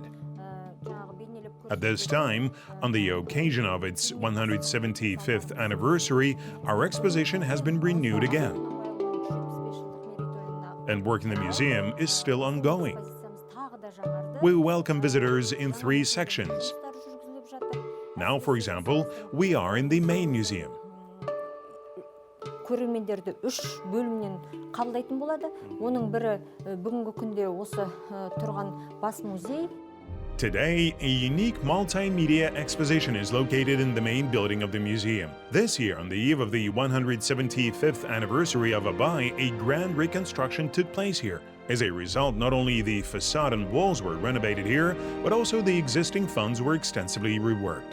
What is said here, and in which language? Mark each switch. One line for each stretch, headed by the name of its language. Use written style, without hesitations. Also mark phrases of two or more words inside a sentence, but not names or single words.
English: At this time, on the occasion of its 175th anniversary, our exposition has been renewed again. And work in the museum is still ongoing. We welcome visitors in 3 sections. Now, for example, we are in the main museum.
Kazakh: Көрермендерді 3 бөлімнен қабылдайтын болады. Оның бірі бүгінгі күнде осы тұрған бас музей.
English: Today, a unique multimedia exposition is located in the main building of the museum. This year, on the eve of the 175th anniversary of Aidyn, a grand reconstruction took place here. As a result, not only the facade and walls were renovated here, but also the existing funds were extensively reworked.